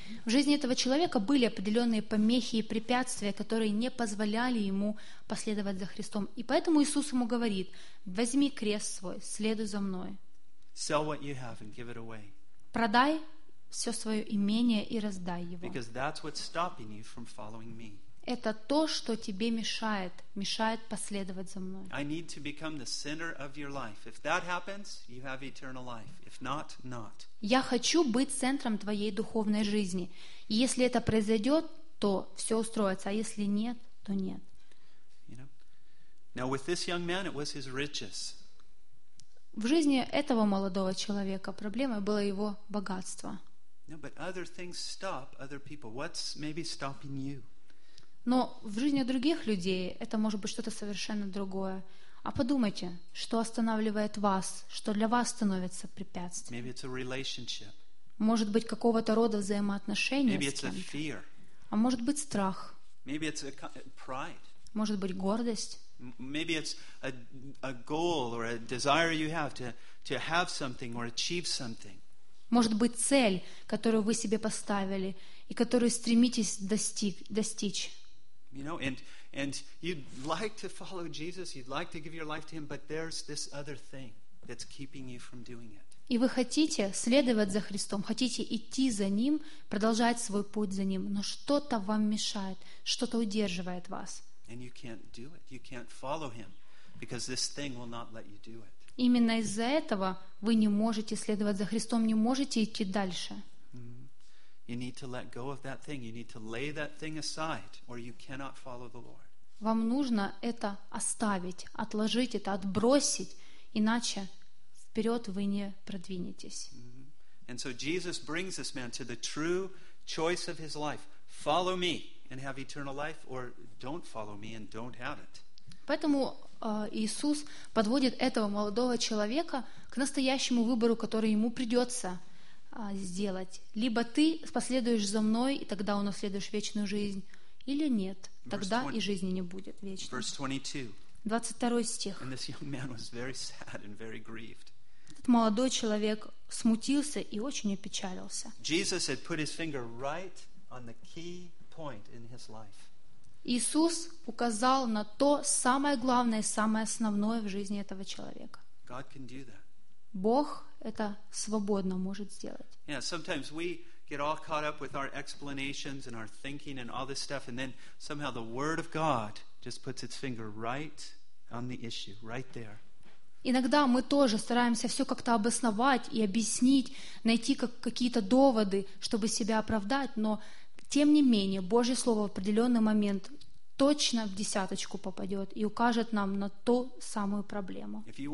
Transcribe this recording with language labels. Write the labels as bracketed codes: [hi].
[ru] В жизни этого человека были определенные помехи и препятствия, которые не позволяли ему последовать за Христом. И поэтому Иисус ему говорит: возьми крест свой, следуй за мной. [en] Sell what you have and give it away. [ru] Продай все свое имение и раздай его. [en] Because that's what's stopping you from following me. [ru] Это то, что тебе мешает, мешает последовать за мной. [en] I need to become the center of your life. If that happens, you have eternal life. If not, not. [ru] Я хочу быть центром твоей духовной жизни. И если это произойдет, то все устроится. А если нет, то нет. [en] You know? Now, with this young man, it was his riches. [ru] В жизни этого молодого человека проблемой было его богатство. [en] No, but other things stop other people. What's maybe stopping you? [ru] Но в жизни других людей это может быть что-то совершенно другое. А подумайте, что останавливает вас, что для вас становится препятствием. [en] Maybe it's a relationship. [ru] Может быть, какого-то рода взаимоотношения [en] Maybe it's [ru] с кем-то. [en] A fear. [ru] А может быть, страх. [en] Maybe it's a pride. [ru] Может быть, гордость. [en] Maybe it's a goal or a desire you have to have something or achieve something. [ru] Может быть, цель, которую вы себе поставили и которую стремитесь достичь. [en] You know, and you'd like to follow Jesus, you'd like to give your life to him, but there's this other thing that's keeping you from doing it. [ru] И вы хотите следовать за Христом, хотите идти за ним, продолжать свой путь за ним, но что-то вам мешает, что-то удерживает вас. [en] And you can't do it. You can't follow him because this thing will not let you do it. [ru] Именно из-за этого вы не можете следовать за Христом, не можете идти дальше. [en] You need to let go of that thing. You need to lay that thing aside, or you cannot follow the Lord. [ru] Вам нужно это оставить, отложить это, отбросить, иначе вперед вы не продвинетесь. [en] And so Jesus brings this man to the true choice of his life. Follow me and have eternal life, or don't follow me and don't have it. [ru] Поэтому Иисус подводит этого молодого человека к настоящему выбору, который ему придется сделать. Либо ты последуешь за мной, и тогда унаследуешь вечную жизнь, или нет, тогда и жизни не будет вечной. 22 стих. [en] And this young man was very sad and very grieved. [ru] Этот молодой человек смутился и очень опечалился. [en] Jesus had put his finger right on the key point in his life. [ru] Иисус указал на то самое главное, самое основное в жизни этого человека. Бог это свободно может сделать. [en] Yeah, sometimes we get all caught up with our explanations and our thinking and all this stuff, and then somehow the Word of God just puts its finger right on the issue, right there. [ru] Иногда мы тоже стараемся все как-то обосновать и объяснить, найти какие-то доводы, чтобы себя оправдать, но тем не менее, Божье Слово в определенный момент точно в десяточку попадет и укажет нам на ту самую проблему.